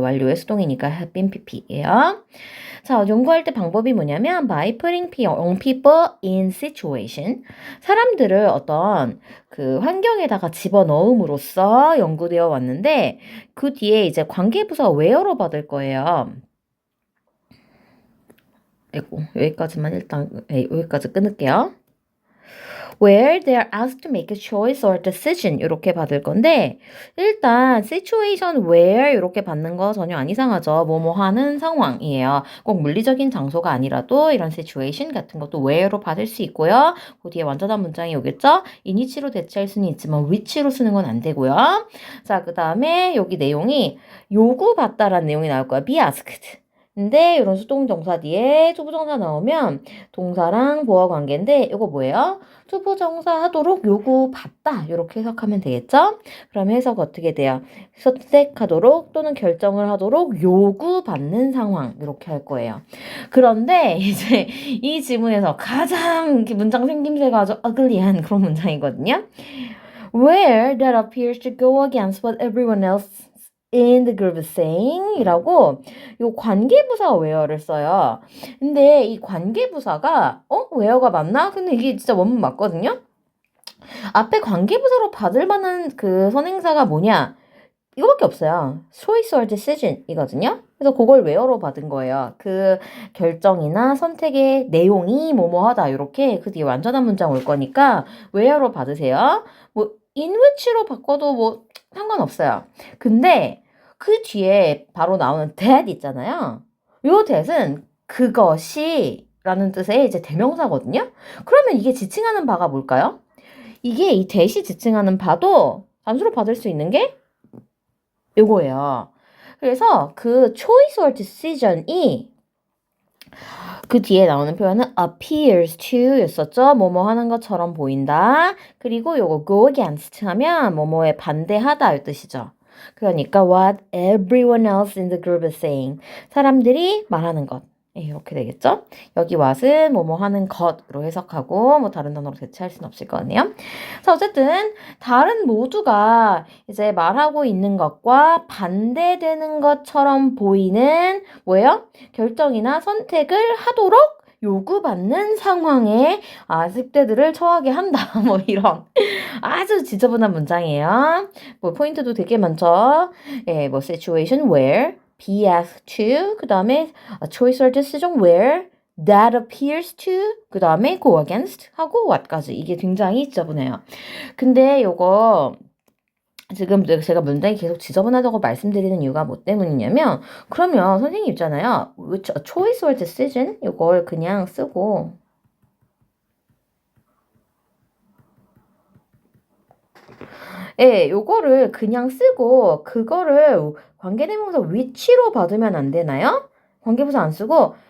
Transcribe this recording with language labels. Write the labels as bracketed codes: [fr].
[ko] 완료의 수동이니까 have been pp예요. 자, 연구할 때 방법이 뭐냐면 [en] by putting young people in situation [ko] 사람들을 어떤 그 환경에다가 집어넣음으로써 연구되어 왔는데 그 뒤에 이제 관계부사 where로 받을 거예요. 아이고, 여기까지만 일단 여기까지 끊을게요. [en] where they are asked to make a choice or decision [ko] 이렇게 받을 건데 일단 [en] situation where [ko] 이렇게 받는 거 전혀 안 이상하죠. 뭐뭐 하는 상황이에요. 꼭 물리적인 장소가 아니라도 이런 situation 같은 것도 where로 받을 수 있고요. 그 뒤에 완전한 문장이 오겠죠. in which로 대체할 수는 있지만 which로 쓰는 건 안 되고요. 자, 그 다음에 여기 내용이 요구받다라는 내용이 나올 거야. [en] be asked. [ko] 근데 이런 수동정사 뒤에 투부정사 나오면 동사랑 보어 관계인데 이거 뭐예요? 투부정사 하도록 요구받다 이렇게 해석하면 되겠죠? 그럼 해석 어떻게 돼요? 선택하도록 또는 결정을 하도록 요구받는 상황 이렇게 할 거예요. 그런데 이제 이 지문에서 가장 문장 생김새가 아주 ugly한 그런 문장이거든요. [en] Where that appears to go against what everyone else in the group is saying [ko] 이라고 요 관계부사 where를 써요. 근데 이 관계부사가 where가 맞나? 근데 이게 진짜 원문 맞거든요. 앞에 관계부사로 받을 만한 그 선행사가 뭐냐? 이거밖에 없어요. [en] choice or decision [ko] 이거든요. 그래서 그걸 where로 받은 거예요. 그 결정이나 선택의 내용이 뭐뭐하다 이렇게 그 뒤에 완전한 문장 올 거니까 where로 받으세요. 뭐 in which로 바꿔도 뭐 상관없어요. 근데 그 뒤에 바로 나오는 that 있잖아요. 요 that은 그것이 라는 뜻의 이제 대명사거든요. 그러면 이게 지칭하는 바가 뭘까요? 이게 이 that이 지칭하는 바도 단수로 받을 수 있는 게 요거예요. 그래서 그 choice or decision이 그 뒤에 나오는 표현은 appears to 였었죠. 뭐뭐 하는 것처럼 보인다. 그리고 요거 go against 하면 뭐뭐에 반대하다 이 뜻이죠. [en] 그러니까 what everyone else in the group is saying. [ko] 사람들이 말하는 것. 이렇게 되겠죠? 여기 what은 뭐뭐 하는 것으로 해석하고 뭐 다른 단어로 대체할 수는 없을 거 아니에요. 자, 어쨌든 다른 모두가 이제 말하고 있는 것과 반대되는 것처럼 보이는 뭐예요? 결정이나 선택을 하도록 요구받는 상황에 10대들을 처하게 한다. 뭐 이런 아주 지저분한 문장이에요. 뭐 포인트도 되게 많죠. 예, 뭐 [en] situation where be asked to [ko] 그 다음에 [en] a choice or decision where that appears to [ko] 그 다음에 go against 하고 what까지 이게 굉장히 지저분해요. 근데 요거 지금 제가 문장이 계속 지저분하다고 말씀드리는 이유가 뭐 때문이냐면 그러면 선생님 있잖아요. [en] which a choice or decision [ko] 이걸 그냥 쓰고 예, 요거를 그냥 쓰고 그거를 관계대명사 which로 받으면 안 되나요? 관계부사 안 쓰고